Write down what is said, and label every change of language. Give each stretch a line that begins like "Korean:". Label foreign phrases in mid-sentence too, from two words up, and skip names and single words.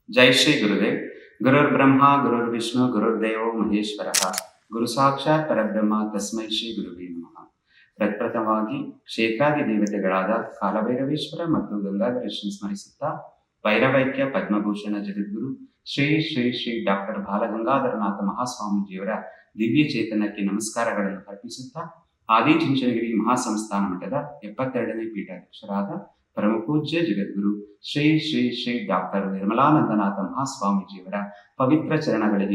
Sanskrit: जय श्री गुरुदेव. गुरुर्ब्रह्मा गुरुर्विष्णु गुरुर्देवो ಮಹೇಶ್ವರಃ. ಗುರು ಸಾಕ್ಷಾತ್ ಪರಬ್ರಹ್ಮ ತಸ್ಮೈ ಶ್ರೀ ಗುರುವೇ ನಮಃ.
Kannada: ಪ್ರಪ್ರಥಮವಾಗಿ ಕ್ಷೇತ್ರಾದಿ ದೇವತೆಗಳಾದ ಕಾಲಭೈರವೇಶ್ವರ ಮತ್ತು ಗಂಗಾಧರೇಶ್ವರನ ಸ್ಮರಿಸುತ್ತಾ ಭೈರವೈಕ್ಯ ಪದ್ಮಭೂಷಣ ಜಗದ್ಗುರು ಶ್ರೀ ಶ್ರೀ ಶ್ರೀ ಡಾಕ್ಟರ್ ಬಾಲಗಂಗಾಧರನಾಥ ಮಹಾಸ್ವಾಮೀಜಿಯವರ ದಿವ್ಯ ಚೇತನಕ್ಕೆ ನಮಸ್ಕಾರಗಳನ್ನು ಅರ್ಪಿಸುತ್ತಾ ಆದಿಚುಂಚನಗಿರಿ ಮಹಾಸಂಸ್ಥಾನ ಮಠದ 72ನೇ ಪೀಠಾಧ್ಯಕ್ಷರಾದ ಪರಮಪೂಜ್ಯ ಜಗದ್ಗುರು ಶ್ರೀ ಶ್ರೀ ಶ್ರೀ ಡಾಕ್ಟರ್ ನಿರ್ಮಲಾನಂದನಾಥ ಮಹಾಸ್ವಾಮೀಜಿಯವರ ಪವಿತ್ರ ಚರಣಗಳಿಗೆ